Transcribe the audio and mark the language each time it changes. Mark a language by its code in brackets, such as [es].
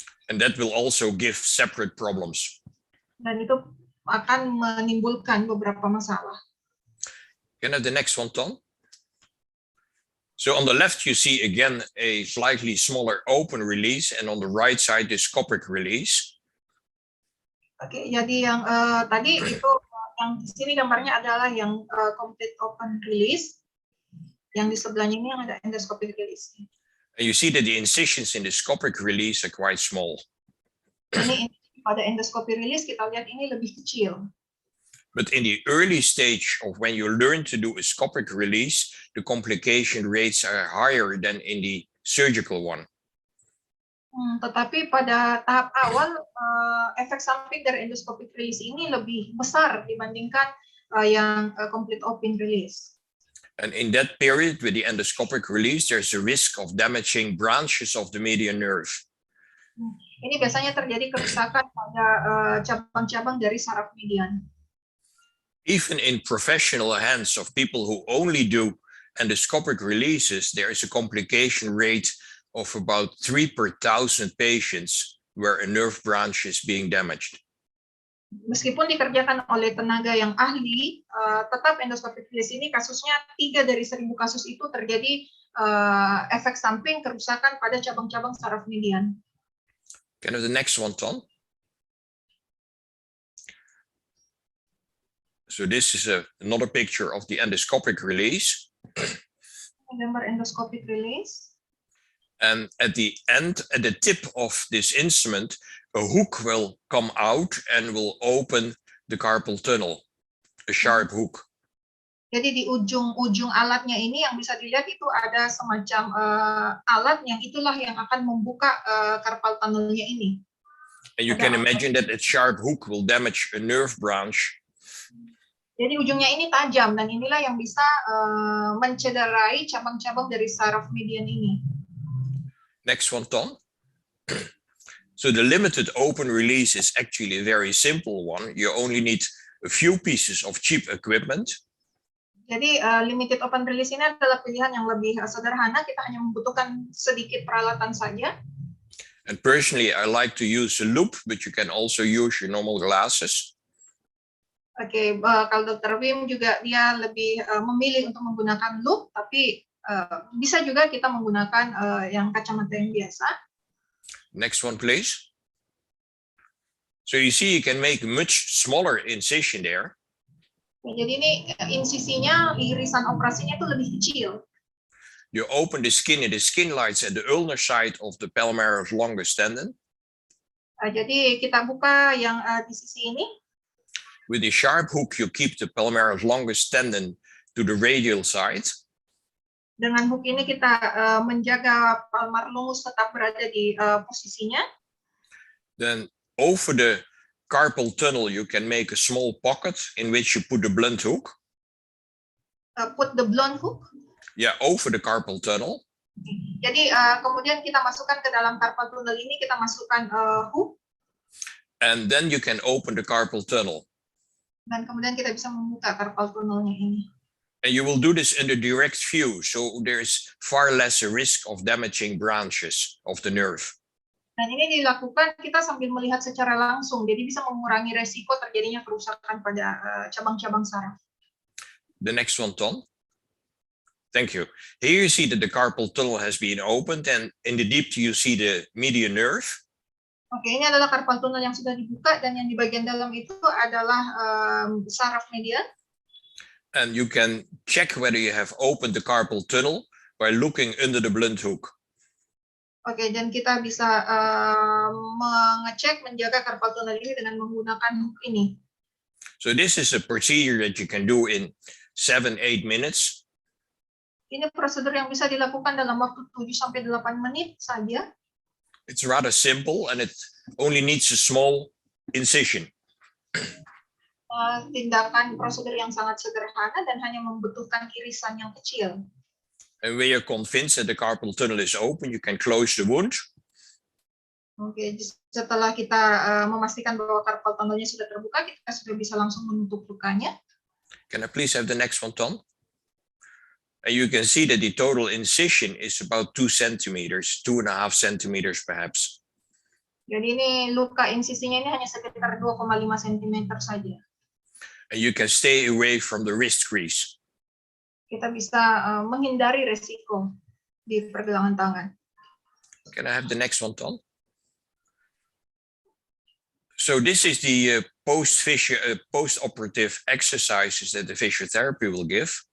[en] And that will also give separate problems. [id] Dan itu akan menimbulkan beberapa masalah. [en] Can I have the next one, Tom? So on the left, you see again a slightly smaller open release, and on the right side, the scopic release. [id] Oke, jadi yang tadi itu yang di sini gambarnya adalah yang complete open release. Yang di sebelahnya ini yang ada endoscopic release. [en] And you see that the incisions in the scopic release are quite small. [id] Ini pada endoscopic release kita lihat ini lebih kecil. [en] But in the early stage of when you learn to do a scopic release, the complication rates are higher than in the surgical one. [id] Tetapi pada tahap awal, efek samping dari endoscopic release ini lebih besar dibandingkan yang complete open release. [en] And in that period with the endoscopic release, there's a risk of damaging branches of the median nerve. [id] Ini biasanya terjadi kerusakan pada cabang-cabang dari saraf median. [en] Even in professional hands of people who only do endoscopic releases, there is a complication rate of about 3 per 1,000 patients where a nerve branch is being damaged. [id] Meskipun dikerjakan oleh tenaga yang ahli, tetap endoscopic release ini kasusnya 3 dari 1.000 kasus itu terjadi efek samping kerusakan pada cabang-cabang saraf median. [en] Can I have the next one, Tom? So this is another picture of the endoscopic release. [id] Gambar endoscopic release. [en] And at the end, at the tip of this instrument, a hook will come out and will open the carpal tunnel, a sharp hook. [id] Jadi di ujung alatnya ini yang bisa dilihat itu ada semacam alat yang itulah yang akan membuka carpal tunnelnya ini. [en] And you can imagine that a sharp hook will damage a nerve branch. [id] Jadi ujungnya ini tajam dan inilah yang bisa mencederai cabang-cabang dari saraf median ini. [en] Next one, Tom. So the limited open release is actually a very simple one. You only need a few pieces of cheap equipment. [id] Jadi limited open release ini adalah pilihan yang lebih sederhana. Kita hanya membutuhkan sedikit peralatan saja. [en] And personally, I like to use a loop, but you can also use your normal glasses. [id] Oke, kalau Dr. Wim juga dia lebih memilih untuk menggunakan loop, tapi bisa juga kita menggunakan yang kacamata yang biasa. [en] Next one, please. So you see, you can make a much smaller incision there. [id] Jadi ini insisinya, irisan operasinya itu lebih kecil. [en] You open the skin, and the skin lies at the ulnar side of the palmaris longus tendon. [id] Jadi kita buka yang di sisi ini. [en] With the sharp hook, you keep the palmaris longus tendon to the radial side. [id] Dengan hook ini kita menjaga palmar longus tetap berada di posisinya. [en] Then over the carpal tunnel, you can make a small pocket in which you put the blunt hook. Put the blunt hook? Yeah, over the carpal tunnel. [id] Jadi kemudian kita masukkan ke dalam carpal tunnel ini, kita masukkan hook. [en] And then you can open the carpal tunnel. [id] Dan kemudian kita bisa membuka carpal tunnelnya ini. [en] And you will do this under direct view, so there's far less a risk of damaging branches of the nerve. [id] Dan ini dilakukan kita sambil melihat secara langsung, jadi bisa mengurangi resiko terjadinya kerusakan pada cabang-cabang saraf. [en] The next one, Tom. Thank you. Here you see that the carpal tunnel has been opened, and in the deep you see the median nerve. [id] Oke, ini adalah carpal tunnel yang sudah dibuka, dan yang di bagian dalam itu adalah saraf median. [en] And you can check whether you have opened the carpal tunnel by looking under the blunt hook. [id] Oke, dan kita bisa mengecek, menjaga carpal tunnel ini dengan menggunakan hook ini. [en] So this is a procedure that you can do in 7-8 minutes. [id] Ini prosedur yang bisa dilakukan dalam waktu 7-8 menit saja. [en] It's rather simple and it only needs a small incision. [id] Tindakan prosedur yang sangat sederhana dan hanya membutuhkan irisan yang kecil. [en] And when you're convinced that the carpal tunnel is open, you can close the wound. [id] Oke, setelah kita memastikan bahwa carpal tunnelnya sudah terbuka, kita sudah bisa langsung menutup lukanya. [en] Can I please have the next one, Tom? And you can see that the total incision is about 2 centimeters, 2.5 centimeters perhaps. [id] Jadi ini luka insisinya ini hanya sekitar 2,5 cm saja. [en] And you can stay away from the wrist crease. [id] Kita bisa menghindari resiko di pergelangan tangan. [en] Can I have the next one, Tom? So this is the post-operative exercises that the physiotherapy will give.